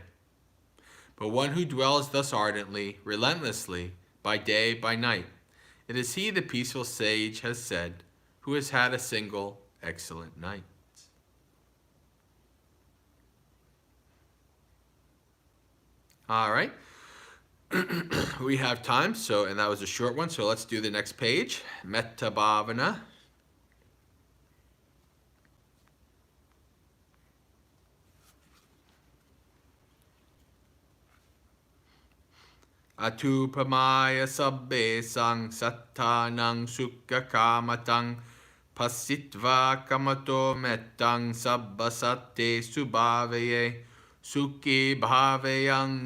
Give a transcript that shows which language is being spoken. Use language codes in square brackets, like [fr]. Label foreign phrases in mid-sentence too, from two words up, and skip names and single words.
[en] But one who dwells thus ardently, relentlessly, by day, by night, it is he, the peaceful sage has said, who has had a single excellent night. All right. We have time, and that was a short one, so let's do the next page. Metta Bhavana. [pi] Atupamaya sabbe sang sattanang sukha kamatang pasitva kamato mettang sabbasatte subhavaye sukhi bhavayang